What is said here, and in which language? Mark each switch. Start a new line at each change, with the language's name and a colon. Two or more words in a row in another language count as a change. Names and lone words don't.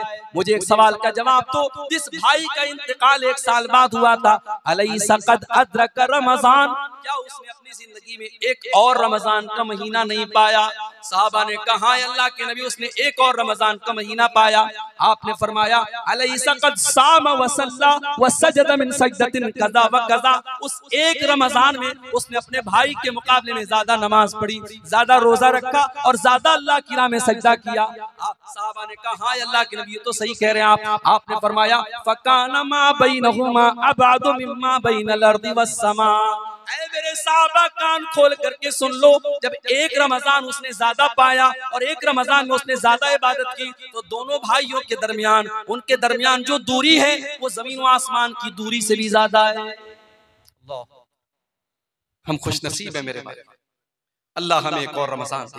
Hindi: मुझे एक सवाल का जवाब दो। जिस भाई का इंतकाल 1 साल बाद हुआ था,
Arabic: أليس قد أدرك رمضان,
Hindi: क्या उसने अपनी जिंदगी में एक और रमजान का महीना नहीं पाया? साहबा ने कहा, अल्लाह के नबी, उसने एक और रमजान का महीना पाया। आपने फरमाया,
Arabic: أليس قد صام وصلى وسجد من سجدة كذا وكذا,
Hindi: उस एक रमजान में उसने अपने भाई के मुकाबले में ज्यादा नमाज पढ़ी, ज्यादा रोजा रखा और ज्यादा अल्लाह की राह में सजदा किया। साहबा ने कहा, अल्लाह के नबी, ये तो सही कह रहे हैं आप। आपने फरमाया,
Arabic: فكان ما بينهما أبعد مما بين الأرض والسماء.
Hindi: ऐ मेरे साहबा, कान खोल करके सुन लो, जब एक रमजान उसने ज्यादा पाया और एक रमजान में उसने ज्यादा इबादत की, तो दोनों भाइयों के दरमियान, उनके दरमियान जो दूरी है वो जमीन व आसमान की दूरी से भी ज्यादा है। हम खुश नसीब है मेरे भाई, अल्लाह हमें एक और रमजान दे।